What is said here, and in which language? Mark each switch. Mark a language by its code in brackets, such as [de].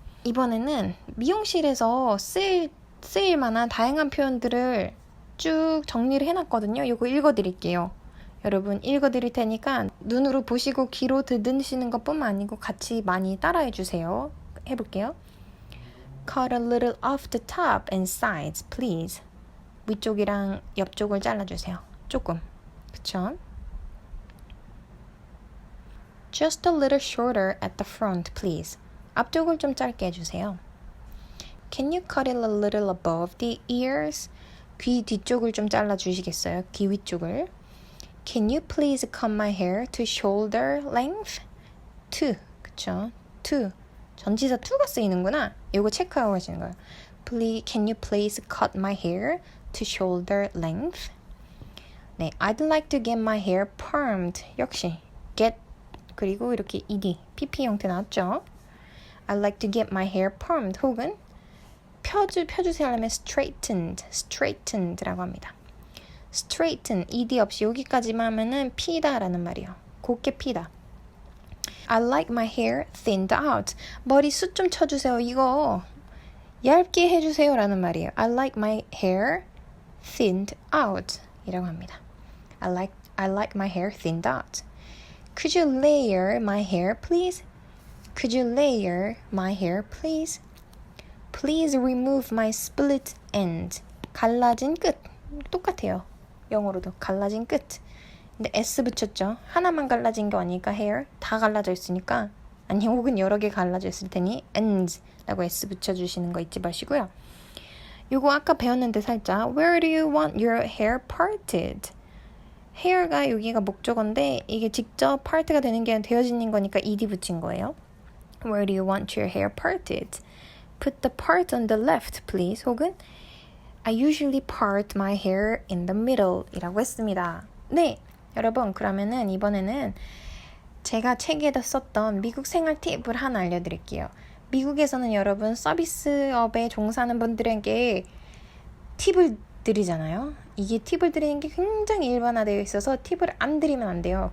[ko] 이번에는 미용실에서 쓰일 만한 다양한 표현들을 쭉 정리를 해놨거든요. 이거 읽어드릴게요. 여러분 읽어드릴 테니까 눈으로 보시고 귀로 들으시는 것뿐만 아니고 같이 많이 따라해주세요. 해볼게요. [en] Cut a little off the top and sides, please. [ko] 위쪽이랑 옆쪽을 잘라주세요. 조금. 그쵸? [en] Just a little shorter at the front, please. [ko] 앞쪽을 좀 짧게 해주세요. [en] Can you cut it a little above the ears? [ko] 귀 뒤쪽을 좀 잘라주시겠어요? 귀 위쪽을. [en] Can you please cut my hair to shoulder length? To, 그쵸? To. [ko] 전치사 to가 쓰이는구나. 이거 체크하고 하시는 거예요. [en] Can you please cut my hair to shoulder length? 네, I'd like to get my hair permed. [ko] 역시 get 그리고 이렇게 ed, pp 형태 나왔죠? [en] I'd like to get my hair permed [ko] 혹은 펴주세요 하려면 [en] straightened라고 합니다. [ko] straighten, ed 없이 여기까지만 하면은 피다라는 말이에요. 곱게 피다. [en] I like my hair thinned out. [ko] 머리 숱 좀 쳐주세요. 이거 얇게 해주세요 라는 말이에요. [en] I like my hair thinned out [ko] 이라고 합니다. [en] I like my hair thinned out. Could you layer my hair, please? Could you layer my hair, please? Please remove my split end. [ko] 갈라진 끝. 똑같아요. 영어로도 갈라진 끝. 근데 S 붙였죠. 하나만 갈라진 거 아니니까 hair. 다 갈라져 있으니까 아니 혹은 여러 개 갈라져 있을 테니 ends라고 S 붙여주시는 거 잊지 마시고요. 요거 아까 배웠는데 살짝 [en] Where do you want your hair parted? [ko] hair가 여기가 목적어인데 이게 직접 part가 되는 게 아니라 되어지는 거니까 ed 붙인 거예요. [en] Where do you want your hair parted? Put the part on the left, please. 혹은 I usually part my hair in the middle [ko] 이라고 했습니다. 네, 여러분 그러면은 이번에는 제가 책에다 썼던 미국 생활 팁을 하나 알려드릴게요. 미국에서는 여러분 서비스업에 종사하는 분들에게 팁을 드리잖아요. 이게 팁을 드리는 게 굉장히 일반화되어 있어서 팁을 안 드리면 안 돼요.